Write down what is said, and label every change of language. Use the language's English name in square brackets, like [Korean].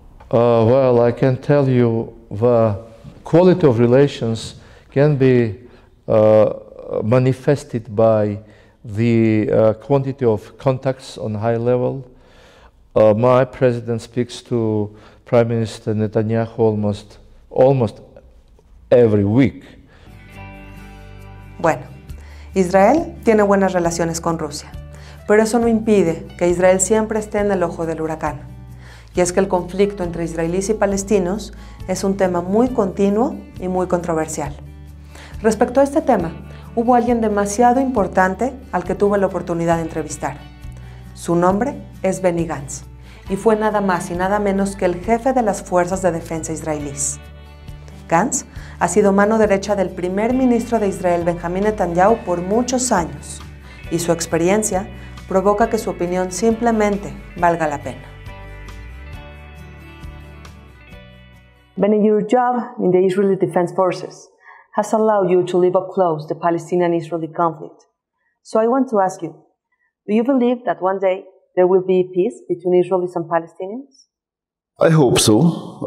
[English] Well, I can tell you the quality of relations can be manifested by the quantity of contacts on high level. My president speaks to Prime Minister Netanyahu almost every week. [Spanish] Bueno, Israel tiene buenas relaciones con Rusia, pero eso no impide que Israel siempre esté en el ojo del huracán. Y es que el conflicto entre israelíes y palestinos es un tema muy continuo y muy controversial. Respecto a este tema, hubo alguien demasiado importante al que tuve la oportunidad de entrevistar. Su nombre es Benny Gantz, y fue nada más y nada menos que el jefe de las fuerzas de defensa israelíes. Gantz ha sido mano derecha del primer ministro de Israel, Benjamín Netanyahu, por muchos años, y su experiencia provoca que su opinión simplemente valga la pena. [English] Benny, your job in the Israeli Defense Forces has allowed you to live up close the Palestinian-Israeli conflict. So I want to ask you, do you believe that one day there will be peace between Israelis and Palestinians? I hope so.